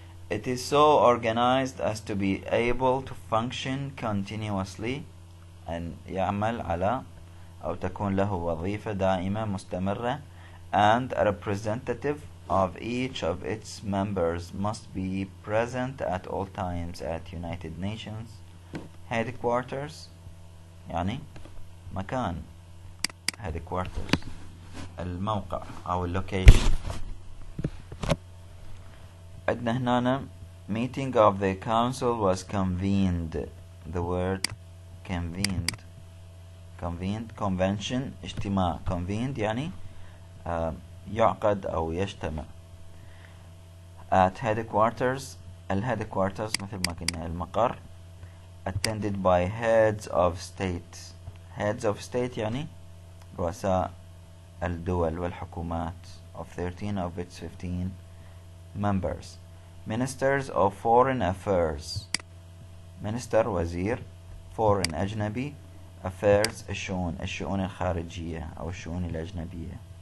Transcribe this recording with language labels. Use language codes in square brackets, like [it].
[en] It is so organized as to be able to function continuously, [ar] أن يعمل على أو تكون له وظيفة دائمة مستمرة, [en] and a representative of each of its members must be present at all times at United Nations headquarters, [ar] يعني مكان [en] headquarters, [ar] الموقع أو [en] location. [ar] عندنا هنا [en] meeting of the council was convened. The word convened, convention, اجتماع. [ar] convened يعني يعقد أو يجتمع. [en] at headquarters, headquarters [ar] مثل ما قلنا المقر. [en] attended by heads of state. heads of state [ar] يعني رؤساء الدول والحكومات [en] of 13 of its 15 members. ministers of foreign affairs. [ar] minister وزير, foreign أجنبي, affairs الشؤون الخارجية أو الشؤون الأجنبية.